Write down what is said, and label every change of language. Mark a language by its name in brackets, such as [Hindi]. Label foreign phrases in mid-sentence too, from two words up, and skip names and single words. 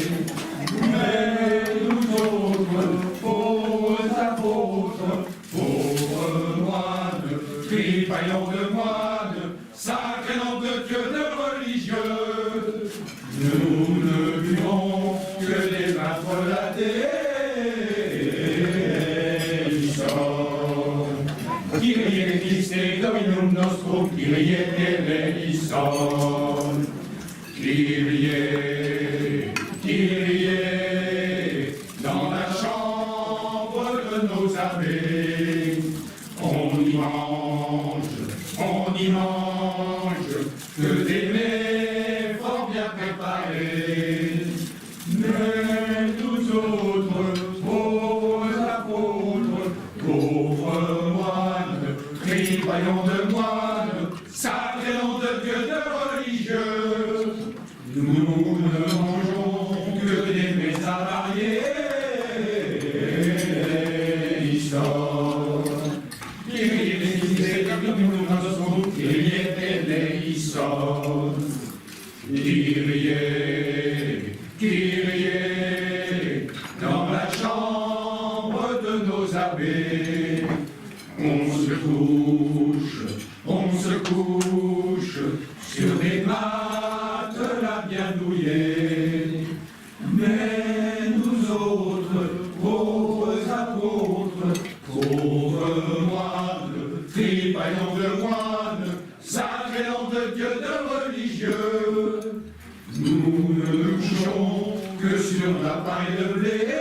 [French] Mais nous autres, pauvres apôtres, pauvres moines, tripaillons de moines, sacré nom de Dieu de religieux, nous ne buvons que des vins frelatés. [Latin] Kyrie Christe Dominum nostrum, [Greek] Kyrie eleison. Kyrie, Kyrie, [French] dans la chambre de nos abbés, on y mange que des mets fort bien préparés. Mais nous autres, pauvres apôtres, pauvres moines, tripaillons de moines, sacré nom de Dieu de religieux, nous ne mangeons que des mets avariés. [Greek] Kyrie eleison. Kyrie, Kyrie, [French] dans la chambre de nos abbés, on se couche sur des matelas bien douillés. Mais nous autres, pauvres apôtres, pauvres moines, tripaillons de moines, sacré nom de Dieu de religieux, nous ne couchons que sur la paille de blé.